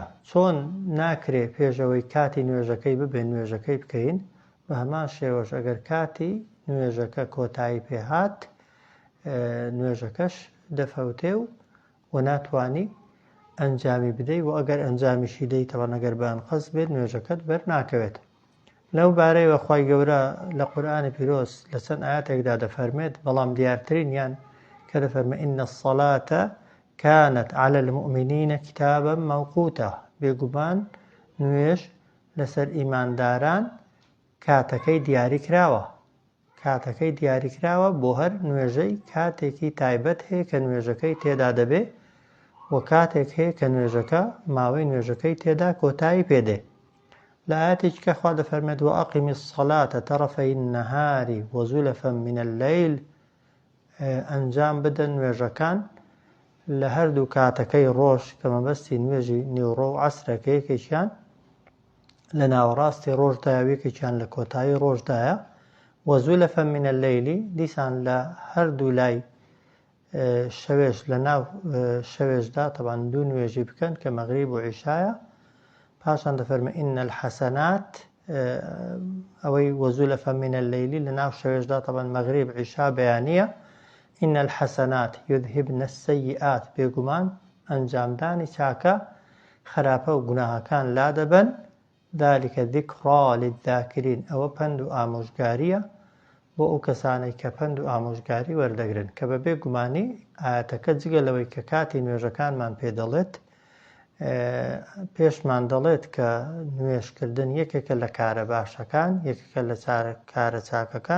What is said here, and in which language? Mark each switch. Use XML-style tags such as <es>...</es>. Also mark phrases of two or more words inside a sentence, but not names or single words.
<ckb>چۆن ناکرێ پێشەوەی کاتی نوێژەکەی ببێن نوێژەکەی بکەین، بە هەمان شێوەش ئەگەر کاتی نوێژەکە کۆتایی پێهات نوێژەکەش دەفەوتێ و ناتوانی ئەنجامی بدەی و ئەگەر ئەنجامیشی دەی تەوان ئەگەر بەئەنقەس بێت نوێژەکەت بەرناکەوێت. لەو بارەیەوە خوای گەورە لە قورئانی پیرۆز لە چەند ئایەتێکدا دەفەرمێت، بەڵام دیارترینیان کە دەفەرمێت</ckb> <ar>ئین الصەلاتە كانت على المؤمنين كتابا موقوتا.</ar> <ckb>بێگومان نوێژ لەسەر ئیمانداران کاتەکەی دیاری کراوە بۆ هەر نوێژەی کاتێکی تایبەت هەیە کە نوێژەکەی تێدا دەبێ و کاتێک هەیە کە نوێژەکە ماوەی نوێژەکەی تێدا کۆتایی پێدێ. لە ئایەتێکی کە خوا دەفەرمێت</ckb> <ar>وأقم الصلاة طرفي النهار وزلفا من الليل.</ar> <ckb>ئەنجام بدەن نوێژەکان لە هەردوو کاتەکەی ڕۆژ کە مەبەستی نوێژی نیوڕۆ و عەسرەکە یەکێکیان لە ناوەڕاستی ڕۆژدایە و یەکێکیان لە کۆتایی ڕۆژدایە</ckb> <ar>وزلفا من الليل.</ar> <ckb>دیسان لە هەردوو لای شەوێش لە ناو شەوێشدا تەبان دوو نوێژی بکەن کە مەغریب و عیشایە. پاشان دەفەرمێ</ckb> <ar>ئین الحەسەنات،</ar> <ckb>ئەوەی</ckb> <ar>وزلفا من الليل</ar> <ckb>لە ناو شەوێشدا تەبان مەغریب عیشا بەیانیە.</ckb> <ar>ئین الحەسەنات یذهبن السەیئات،</ar> <ckb>بێگومان ئەنجامدانی چاکە خراپە و گوناهەکان لا دەبەن.</ckb> <ar>ذلکە ذیکڕا للذاکرین،</ar> <ckb>ئەوە پند و ئامۆژگاریە بۆ ئەو کەسانەی کە پند و ئامۆژگاری وەردەگرن کە بەبێ گومانی ئاەتەکە جگە لەوەی کە کاتی نوێژەکانمان پێ دەڵێت، پێشمان دەڵێت کە نوێژکردن یەکێکە لە کارە باشەکان، یەکێکە لە کارە چاکەکان.</ckb>